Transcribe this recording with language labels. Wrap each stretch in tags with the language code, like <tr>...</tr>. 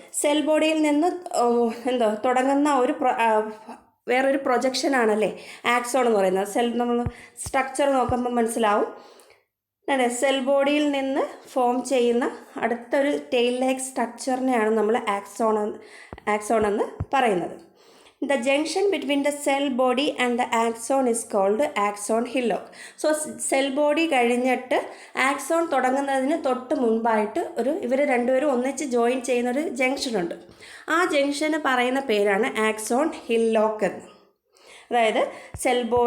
<ml>Cell ബോഡിയിൽ നിന്ന് തുടങ്ങുന്ന വേറൊരു പ്രൊജക്ഷനാണല്ലേ ആക്സോൺ എന്ന് പറയുന്നത്. നമ്മൾ സ്ട്രക്ചർ നോക്കുമ്പോൾ മനസ്സിലാവും. സെൽ ബോഡിയിൽ നിന്ന് ഫോം ചെയ്യുന്ന അടുത്തൊരു ടെയിൽ ലൈക്ക് സ്ട്രക്ചറിനെയാണ് നമ്മൾ ആക്സോൺ എന്ന് പറയുന്നത്.</ml> <en>The junction between the cell body and the axon is called axon hillock.</en> <ml>So cell body കഴിഞ്ഞിട്ട് ആക്സോൺ തുടങ്ങുന്നതിന് തൊട്ട് മുൻപായിട്ട് ഇവർ രണ്ടുപേരും ഒന്നിച്ച് ജോയിൻ ചെയ്യുന്നൊരു ജംഗ്ഷനുണ്ട്. ആ ജംഗ്ഷന് പറയുന്ന പേരാണ് ആക്സോൺ ഹില്ലോക്ക് എന്ന്. അതായത് സെൽ</ml>